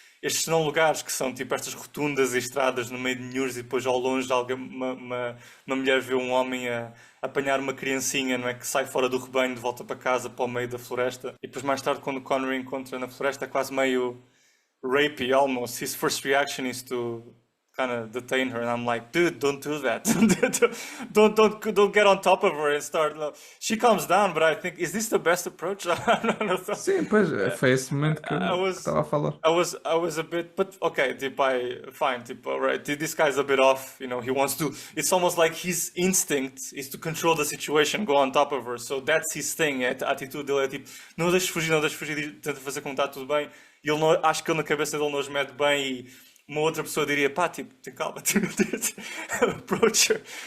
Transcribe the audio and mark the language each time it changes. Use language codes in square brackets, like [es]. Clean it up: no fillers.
[pt] Estes não lugares que são tipo estas rotundas e estradas no meio de Nhures e depois ao longe uma mulher vê um homem a apanhar uma criancinha, não é? Que sai fora do rebanho de volta para casa, para o meio da floresta. E depois mais tarde quando o Connery encontra na floresta é quase meio rapey almost. [en] His first reaction is to kind of detain her and I'm like, dude, don't do that. don't get on top of her and start. She calms down, but I think, is this the best approach? [pt] Sim, pois, foi esse momento que eu estava a falar. [en] I was a bit, but okay, fine, alright, this guy's a bit off, you know, he wants to, it's almost like his instinct is to control the situation, go on top of her, so that's his thing, [pt] a atitude dele é tipo, não deixes fugir, tenta fazer como está tudo bem, e ele não, acho que ele na cabeça dele não os mete bem e uma outra pessoa diria, pá, tipo, tem calma, [en] approach her.